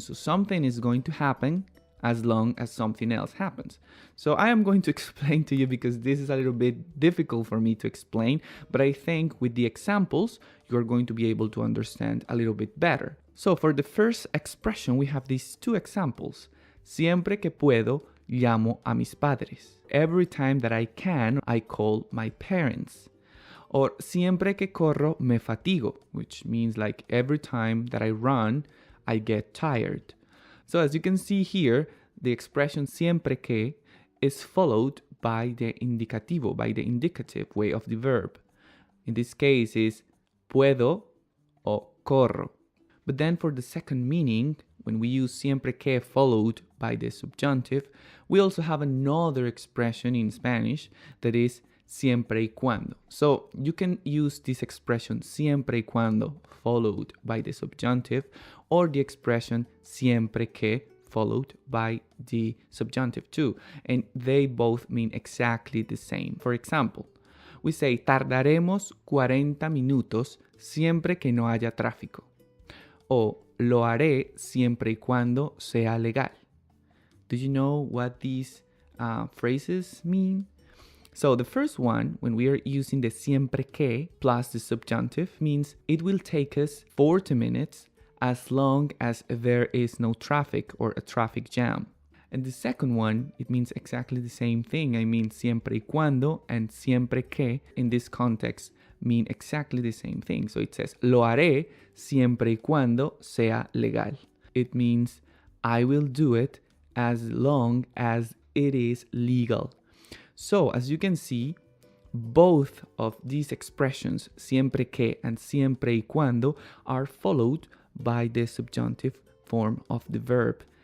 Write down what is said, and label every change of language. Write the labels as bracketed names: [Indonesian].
[English] So something is going to happen as long as something else happens. So I am going to explain to you because this is a little bit difficult for me to explain, but I think with the examples, you're going to be able to understand a little bit better. So for the first expression, we have these two examples. [Spanish] Siempre que puedo, llamo a mis padres. [English] Every time that I can, I call my parents. Or [Spanish] siempre que corro, me fatigo, [English] which means like every time that I run, I get tired. So as you can see here, the expression siempre que is followed by the indicativo, by the indicative way of the verb. In this case is [Spanish] puedo o corro. [English] But then for the second meaning, when we use siempre que followed by the subjunctive, we also have another expression in Spanish that is siempre y cuando. So you can use this expression siempre y cuando followed by the subjunctive, or the expression siempre que followed by the subjunctive too. And they both mean exactly the same. For example, we say [Spanish] tardaremos 40 minutos siempre que no haya tráfico. O lo haré siempre y cuando sea legal. [English] Do you know what these phrases mean? So the first one, when we are using the siempre que plus the subjunctive, means it will take us 40 minutes as long as there is no traffic or a traffic jam. And the second one, it means exactly the same thing. I mean, siempre y cuando and siempre que in this context mean exactly the same thing. So it says, [Spanish] lo haré siempre y cuando sea legal. [English] It means I will do it as long as it is legal. So as you can see, both of these expressions, siempre que and siempre y cuando, are followed by the subjunctive form of the verb.